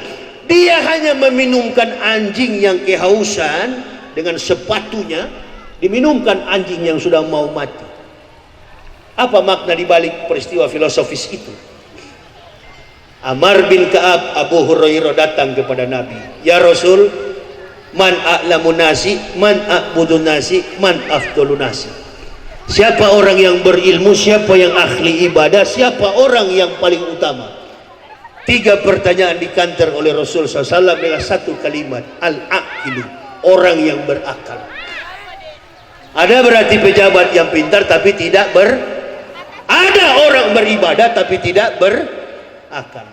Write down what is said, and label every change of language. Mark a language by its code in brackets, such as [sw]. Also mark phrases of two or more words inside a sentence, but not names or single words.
[id] Dia hanya meminumkan anjing yang kehausan dengan sepatunya, diminumkan anjing yang sudah mau mati. Apa makna dibalik peristiwa filosofis itu? [ar] Amr bin Ka'ab, Abu Hurairah [id] datang kepada Nabi, [ar] يا رسول، من أعلم الناس، من أعبد الناس، من أفضل الناس. [id] Siapa orang yang berilmu, siapa yang ahli ibadah, siapa orang yang paling utama? 3 pertanyaan dikantar oleh Rasul SAW dengan 1 kalimat, al-aqilu, orang yang berakal. Ada berarti pejabat yang pintar tapi tidak ada orang beribadah tapi tidak berakal.